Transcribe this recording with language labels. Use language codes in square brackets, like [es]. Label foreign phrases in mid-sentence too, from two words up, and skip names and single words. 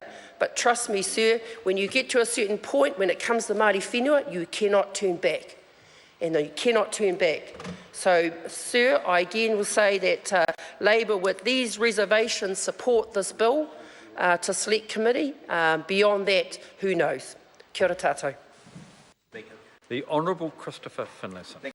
[en] But trust me, sir, when you get to a certain point, when it comes to Māori whenua, you cannot turn back. And you cannot turn back. So, sir, I again will say that Labour, with these reservations, support this bill to Select Committee. Beyond that, who knows? [mi] Kia ora tātou. [en] The Honourable Christopher Finlayson.